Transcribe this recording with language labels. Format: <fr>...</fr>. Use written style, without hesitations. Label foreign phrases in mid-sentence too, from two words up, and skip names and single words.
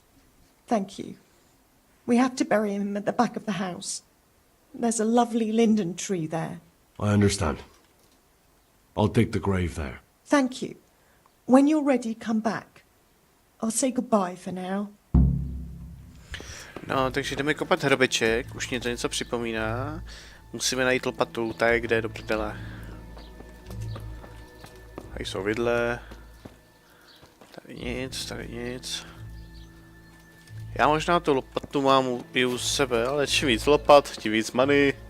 <en>Thank you. We have to bury him at the back of the house. There's a lovely linden tree there. I understand. I'll dig the grave there. Thank you. When you're ready, come back. I'll say goodbye for now.</en> <cs>No, takže jdeme kopat hrobeček, už mě to něco připomíná. Musíme najít lopatu, ta je kde, do prdele. Tady jsou vidle. Tady nic, tady nic. Já možná tu lopatu mám i u sebe, ale čím víc lopat, tím víc money.</cs>